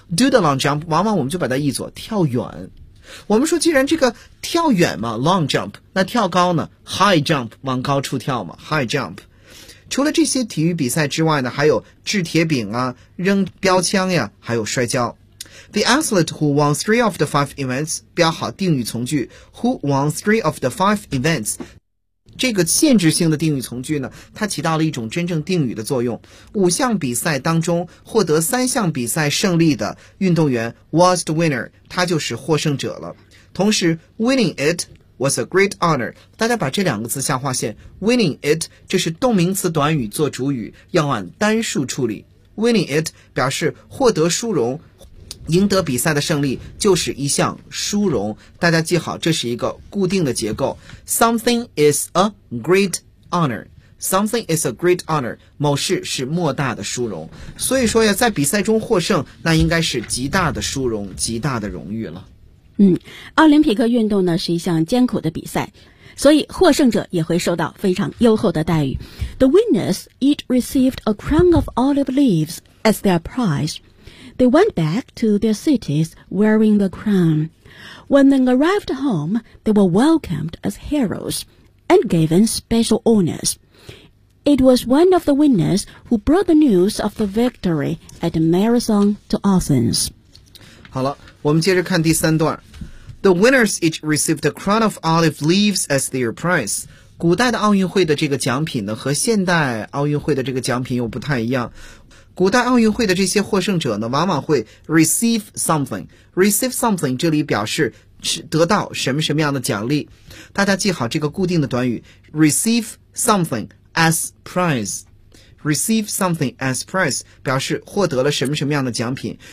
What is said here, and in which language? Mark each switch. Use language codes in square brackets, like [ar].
[en] Do the long jump， [zh] 往往我们就把它译作跳远。我们说，既然这个跳远嘛 ，long jump， 那跳高呢 ？High jump， 往高处跳嘛 ，high jump。除了这些体育比赛之外呢，还有掷铁饼啊，扔标枪呀，还有摔跤。 [en] The athlete who won 3 of the 5 events， [zh] 标好定语从句 [en] ，Who won 3 of the 5 events？ [zh] 这个限制性的定语从句呢，它起到了一种真正定语的作用。五项比赛当中获得三项比赛胜利的运动员 [en] was the winner， [zh] 他就是获胜者了。同时 [en] winning it was a great honor， [zh] 大家把这两个字下划线， winning it 这是动名词短语做主语，要按单数处理。 winning it 表示获得殊荣，赢得比赛的胜利就是一项殊荣，大家记好，这是一个固定的结构。 [en] Something is a great honor， Something is a great honor， [zh] 某事是莫大的殊荣。所以说呀，在比赛中获胜，那应该是极大的殊荣，极大的荣誉了。奥林匹克运动呢是一项艰苦的比赛，所以获胜者也会受到非常优厚的待遇。 [en] The winners each received a crown of olive leaves as their prizeThey went back to their cities wearing the crown. When they arrived home, they were welcomed as heroes and given special honors. It was one of the winners who brought the news of the victory at the marathon to Athens. [zh] 好了，我们接着看第三段。 [en] The winners each received a crown of olive leaves as their prize. [zh] 古代的奥运会的这个奖品呢，和现代奥运会的这个奖品又不太一样。古代奥运会的这些获胜者呢，往往会 [en] receive something， receive something [zh] 这里表示得到什么什么样的奖励。大家记好这个固定的短语 [en] receive something as prize， [zh] receive something as prize 表示获得了什么什么样的奖品。